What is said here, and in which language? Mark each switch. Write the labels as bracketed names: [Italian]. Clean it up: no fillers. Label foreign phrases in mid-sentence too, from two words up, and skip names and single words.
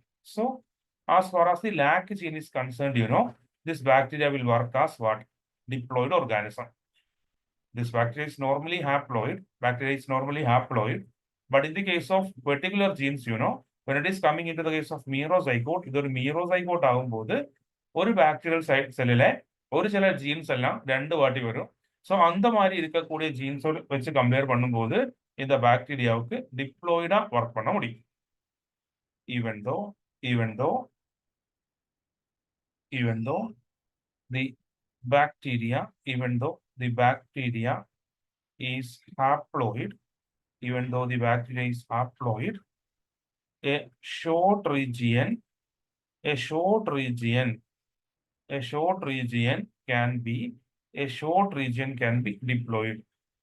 [English] So, as far as the lag gene is concerned, this bacteria will work as what? Diploid organism. This bacteria is normally haploid. But in the case of particular genes, when it is coming into the case of merozygote, [Malayalam] ഇത് ഒരു merozygote ആകുമ്പോൾ ഒരു [English] bacterial cell- [Malayalam] ലെ [Tamil] ஒரு சில genes எல்லாம் [Malayalam] രണ്ട് [Tamil] வாட்டி வரும். So அந்த மாதிரி இருக்கக்கூடிய genes வச்சு கம்பேர் பண்ணும்போது இந்த பாக்டீரியாவுக்கு [English] diploid work [Tamil] பண்ண முடியும். [English] Even though the bacteria is haploid, a short region can be diploid.